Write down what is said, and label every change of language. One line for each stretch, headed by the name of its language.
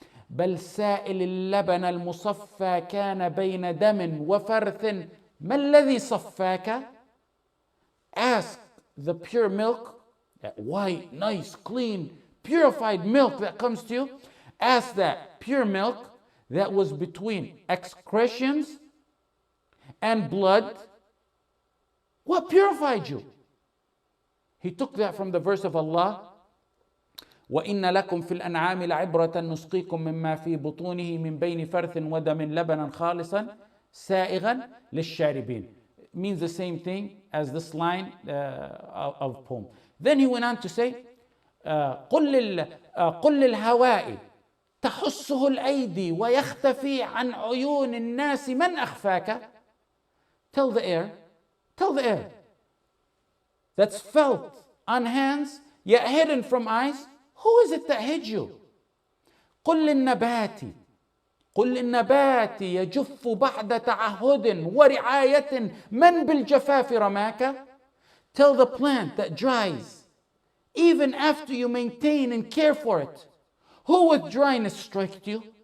Arabic: بل سائل اللبن المصفى كان بين دم وفرث ما الذي صفاك.
English: Ask the pure milk, that white, nice, clean, purified milk that comes to you. Ask that pure milk that was between excretions and blood, what purified you? He took that from the verse of Allah,
Arabic: وَإِنَّ لَكُمْ فِي الْأَنْعَامِ لَعِبْرَةً نُسْقِيكُم مِّمَّا فِي بُطُونِهِ مِن بَيْنِ فَرْثٍ وَدَمٍ لَبَنًا خَالِصًا سَائِغًا لِلشَّارِبِينَ.
English: Means the same thing as this line of poem. Then he went on to say,
Arabic: قل للهواء تحسه الأيدي ويختفي عن عيون الناس من أخفاك.
English: Tell the air that's felt on hands yet hidden from eyes, who is it that hid you?
Arabic: قل للنبات يجف بعد تعهد ورعاية من بالجفاف رماك.
English: Tell the plant that dries even after you maintain and care for it, who with dryness struck you?